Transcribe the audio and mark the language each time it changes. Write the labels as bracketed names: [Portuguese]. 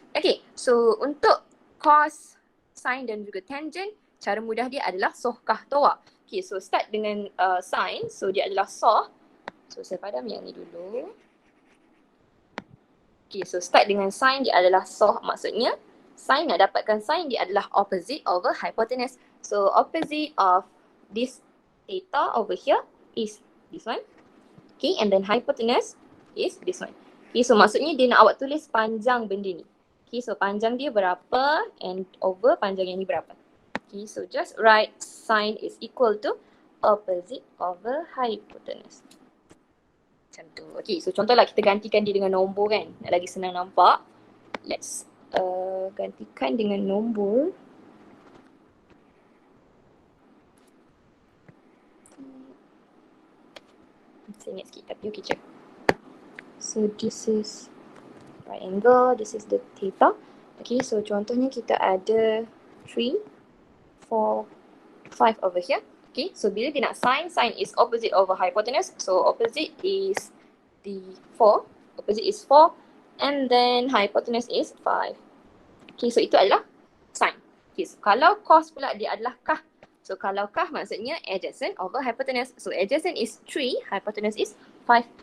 [Malay] Okay, so untuk cos, sin dan juga tangent, cara mudah dia adalah soh kah tawa. Okay, so start dengan sin, so dia adalah soh. So saya padam yang ni dulu. Okay, so start dengan sin, dia adalah soh, maksudnya sin, nak dapatkan sin, dia adalah [English] opposite over hypotenuse. So opposite of this theta over here is this one. Okay, and then hypotenuse is this one. [Malay] Okay, so maksudnya dia nak awak tulis panjang benda ni. Okay, so panjang dia berapa and over panjang yang ni berapa. [English] Okay, so just write sin is equal to opposite over hypotenuse. [Malay] Macam tu. Okay, so contohlah kita gantikan dia dengan nombor kan. Nak lagi senang nampak. [English] Let's [Malay] gantikan dengan nombor. Saya ingat sikit tapi okay check. [English] So this is right angle, this is the theta. [Malay] Okay, so contohnya kita ada 3, 4, 5 [English] over here. Okay, so [Malay] bila dia nak [English] sin, sin is opposite over hypotenuse. So opposite is the 4, opposite is 4 and then hypotenuse is 5. [Malay] Okay, so itu adalah sin. Okay, so kalau cos pula dia adalah kah. So kalau kah maksudnya [English] adjacent over hypotenuse. So adjacent is 3, hypotenuse is 5.